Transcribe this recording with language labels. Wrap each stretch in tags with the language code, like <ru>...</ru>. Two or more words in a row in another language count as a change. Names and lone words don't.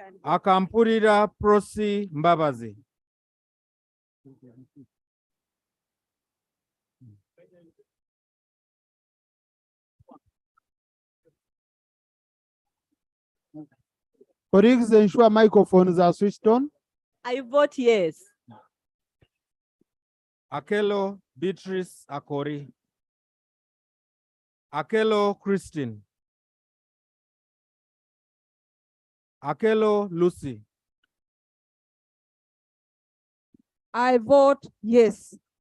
<en>Akampurira Prosi Mbabazi. Colleagues, ensure microphones are switched on. I vote yes. Akelo Beatrice Akori. Akelo Christine. Akelo Lucy. I vote yes.</en>